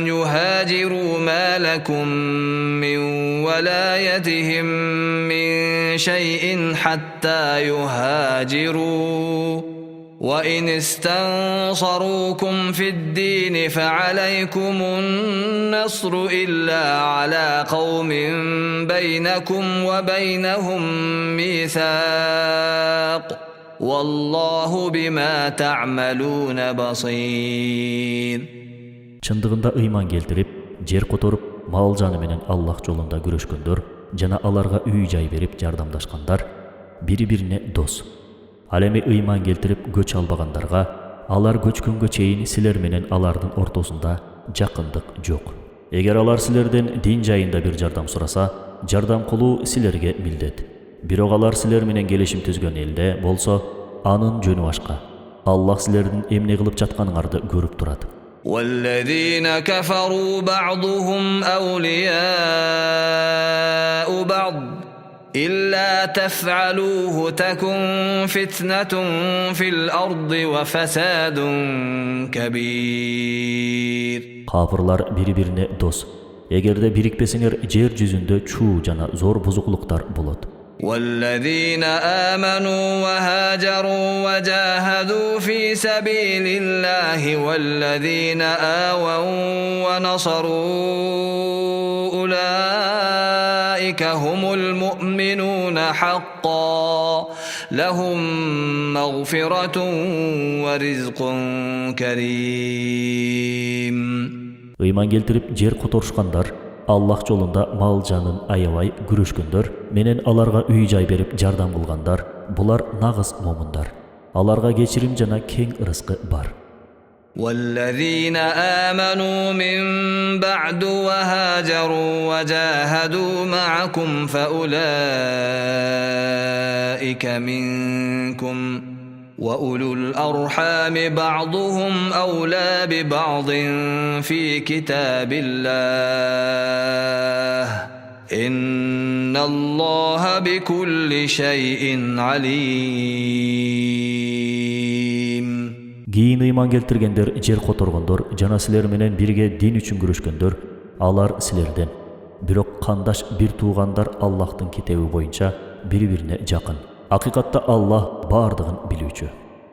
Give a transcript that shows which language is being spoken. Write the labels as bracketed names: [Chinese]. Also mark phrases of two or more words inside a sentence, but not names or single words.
[Arabic] يهاجروا ما لكم من ولايتهم من شيء حتى يهاجروا وإن استنصروكم في الدين فعليكم النصر إلا على قوم بينكم وبينهم ميثاق والله بما تعملون بصير. [Kyrgyz] Чындыгында ыйман келтирип, жер которуп, мал жаны менен Аллах жолунда күрөшкөндөр жана аларга үй жай берип жардамдашкандар бири-бирине дос. Ал эми ыйман келтирип көч албагандарга алар көчкөнгө чейин силер менен алардын ортосунда жакындык жок. Эгер алар силерден дин жайында бир жардам сураса, жардам кылуу силерге милдет. Бирок алар силер менен келишим түзгөн элде болсо, анын жөнү башка. Аллах силердин эмне кылып жатканыңарды көрүп турат. [Arabic] والذين كفروا بعضهم أولياء بعض إلا تفعلوه تكن فتنة في الأرض وفساد كبير. [Kyrgyz] Kafirlar biri-birine dost. Эгерде бирикпесиңер жер жүзүндө чуу жана зор бузуклуктар болот. [Arabic] والذين آمنوا وهاجروا وجاهدوا في سبيل الله والذين آووا ونصروا أولئك هم المؤمنون حقا لهم مغفرة ورزق كريم. [Kyrgyz] Ыйман келтирип жер которушкандар, Аллах жолунда мал жанын аябай күрөшкөндөр менен аларга үй жай берип жардам кылгандар, булар нагыз момундар. Аларга кечирим жана кең ырыскы бар. [Arabic] والذين آمنوا من بعد وهاجروا وجاهدوا معكم فأولئك منكم وأولو الأرحام بعضهم أولى ببعض في كتاب الله إن الله بكل شيء عليم. [Kyrgyz] Кийин ыйман келтиргендер, жер которгондор жана силер менен бирге дин үчүн күрөшкөндөр, алар силерден. Бирок кандаш бир туугандар Аллахтын китеби боюнча бири-бирине жакын. Акыйкатта Аллах бардыгын билүүчү.